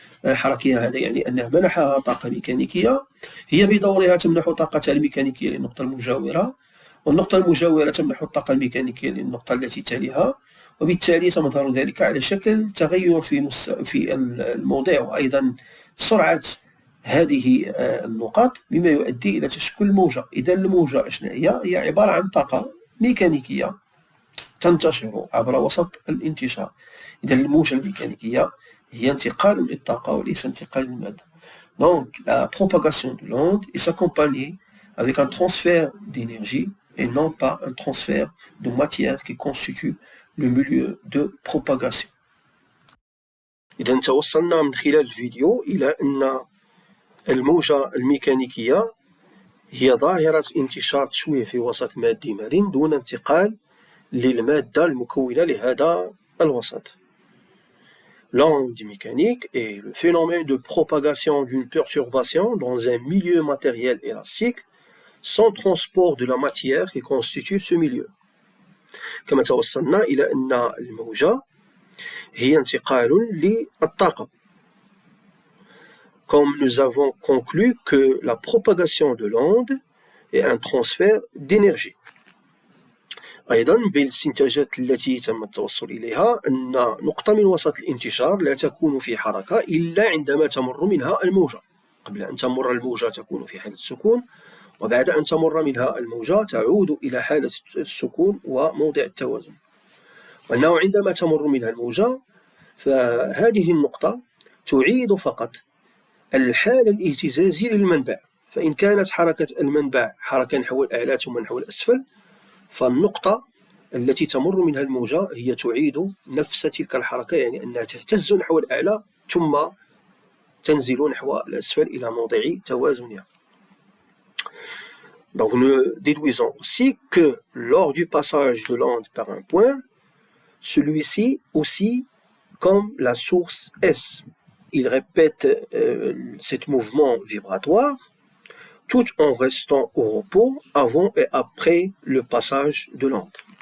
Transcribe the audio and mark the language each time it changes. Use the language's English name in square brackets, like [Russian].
[Arabic] حركية، هذا يعني أنه منحها طاقة ميكانيكية، هي بدورها تمنح طاقتها الميكانيكية للنقطة المجاورة، والنقطة المجاورة تمنح الطاقة الميكانيكية للنقطة التي تليها، وبالتالي تظهر ذلك على شكل تغير في الموضع وأيضا سرعة هذه النقاط، مما يؤدي إلى تشكل موجة. إذا الموجة أشنو هي عبارة عن طاقة ميكانيكية تنتشر عبر وسط الانتشار. إذا الموجة الميكانيكية هي انتقال للطاقة وليس انتقال للمادة. [French] Donc la propagation de l'onde est accompagnée avec un transfert d'énergie et non pas un transfert de matière qui constitue le milieu de propagation. [Arabic] إذا توصلنا من خلال الفيديو إلى أن الموجة الميكانيكية هي ظاهرة انتشار تشويه في وسط مادي مرن دون انتقال للمادة المكونة لهذا الوسط. [French] L'onde mécanique est le phénomène de propagation d'une perturbation dans un milieu matériel élastique sans transport de la matière qui constitue ce milieu. [Arabic] كما توصلنا إلى أن الموجة هي انتقال للطاقة. [French] Comme nous avons conclu que la propagation de l'onde est un transfert d'énergie. [Arabic] أيضا بين الاستنتاجات التي تم التوصل إليها أن نقطة من وسط الانتشار لا تكون في حركة إلا عندما تمر منها الموجة. قبل أن تمر الموجة تكون في حالة السكون، وبعد أن تمر منها الموجة تعود إلى حالة السكون وموضع التوازن. وأنه عندما تمر منها الموجة فهذه النقطة تعيد فقط الحالة الاهتزازية للمنبع، فإن كانت حركة المنبع حركة نحو الأعلى ثم نحو الأسفل، فالنقطة التي تمر منها الموجة هي تعيد نفس تلك الحركة، يعني أنها تهتز نحو الأعلى ثم تنزل نحو الأسفل إلى موضع توازنها. [French] Donc nous déduisons aussi que lors du passage de l'onde par un point, celui-ci aussi comme la source S. Il répète cet mouvement vibratoire tout en restant au repos avant et après le passage de l'onde.